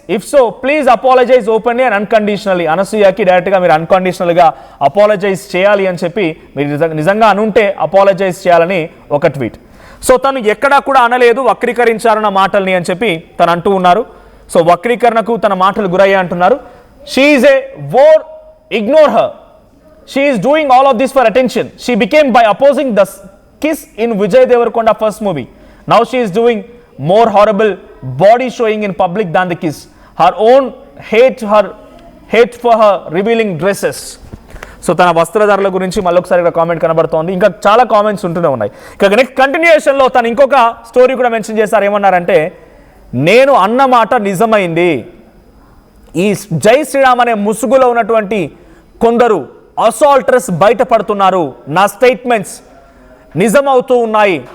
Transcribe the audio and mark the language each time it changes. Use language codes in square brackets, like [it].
[en] If so please apologise openly and unconditionally. [te] అనసూయకి డైరెక్ట్గా మీరు అన్కండిషనల్గా apologise చేయాలి అని చెప్పి, మీరు నిజంగా అనుంటే అపాలజైజ్ చేయాలని ఒక ట్వీట్. సో తను ఎక్కడా కూడా అనలేదు వక్రీకరించారన్న మాటల్ని అని చెప్పి తను అంటూ ఉన్నారు. సో వక్రీకరణకు తన మాటలు గురయ్యా అంటున్నారు. [en] She is a whore, ignore her. She is doing all of this for attention. She became by opposing the kiss in Vijay Deverakonda first movie. Now she is doing more horrible body showing in public than the kiss. Her own hate for her revealing dresses. [te] So తన వస్త్రధారల గురించి మళ్ళొకసారి ఇక్కడ comment కనబడుతోంది. ఇంకా చాలా comments ఉంటూనే ఉన్నాయి. ఇక నెక్స్ట్ కంటిన్యూయేషన్లో తను ఇంకొక స్టోరీ కూడా మెన్షన్ చేశారు. ఏమన్నారంటే, నేను అన్న మాట నిజమైంది. ఈ జై శ్రీరామ్ అనే ముసుగులో ఉన్నటువంటి కొందరు అసాల్టర్స్ బయటపడుతున్నారు, నా స్టేట్మెంట్స్ నిజమవుతూ ఉన్నాయి.